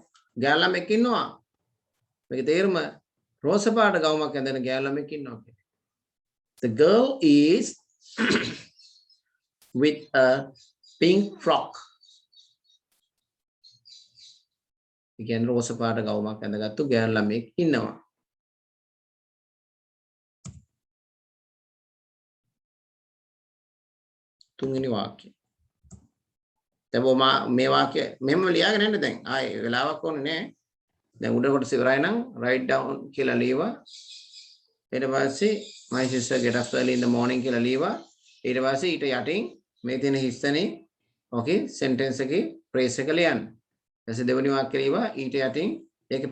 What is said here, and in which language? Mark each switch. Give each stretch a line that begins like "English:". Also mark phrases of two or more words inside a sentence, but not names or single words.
Sinhala: ගෑල්ලා මෙක් ඉන්නවා. මේක තේරුම රෝස පාට ගවුමක් ඇඳගෙන ගෑල්ලා මෙක් ඉන්නවා කියන්නේ.
English: The girl is with a pink frock.
Sinhala: ඒ කියන්නේ රෝස පාට ගවුමක් ඇඳගත්තු ගෑල්ලා මෙක් ඉන්නවා. තුන්වෙනි වාක්‍යය. දැන් මේ වාක්‍ය මෙහෙම ලියාගෙන යන්න දැන් ආයේ වෙලාවක් ඕනේ නෑ දැන් උඩ කොටස ඉවරයි නම්
English: write down
Sinhala: කියලා ලියවා ඊට පස්සේ
English: my sister get up early in the morning
Sinhala: කියලා ලියවා ඊට පස්සේ ඊට යටින් මේ තියෙන හිස්සනේ ඕකේ sentence එකේ phrase එක ලියන්න ඊට පස්සේ දෙවෙනි වාක්‍ය ලියවා ඊට යටින් ඒකේ